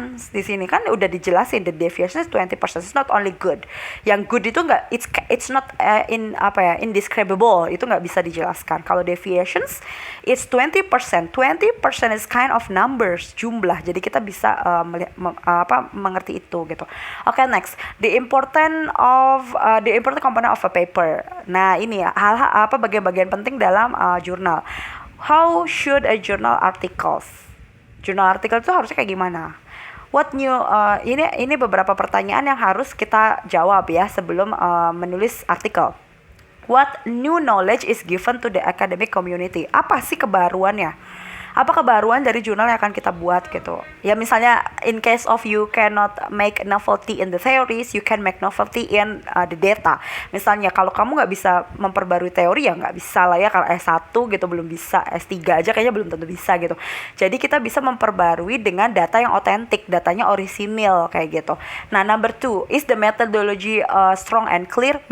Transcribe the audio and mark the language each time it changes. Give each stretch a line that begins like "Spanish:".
Indonesian: Di sini kan udah dijelasin
English: the deviations is 20%. It's not only good.
Indonesian: Yang good itu nggak,
English: it's not indescribable.
Indonesian: Itu nggak bisa dijelaskan. Kalau deviations is 20%.
English: 20% is kind of numbers,
Indonesian: jumlah. Jadi kita bisa mengerti itu gitu.
English: Okay, next. The important component of a paper.
Indonesian: Nah, ini ya, bagian-bagian penting dalam jurnal.
English: How should a journal articles?
Indonesian: Jurnal artikel itu harusnya kayak gimana?
English: What new?
Indonesian: Ini beberapa pertanyaan yang harus kita jawab ya sebelum menulis artikel.
English: What new knowledge is given to the academic community?
Indonesian: Apa sih kebaruannya? Apa kebaruan dari jurnal yang akan kita buat gitu. Ya misalnya
English: in case of you cannot make novelty in the theories, you can make novelty in the data.
Indonesian: Misalnya kalau kamu nggak bisa memperbarui teori ya nggak bisa lah ya. Kalau S1 gitu belum bisa, S3 aja kayaknya belum tentu bisa gitu. Jadi kita bisa memperbarui dengan data yang otentik, datanya orisinil kayak gitu.
English: Nah, number 2, is the methodology strong and clear?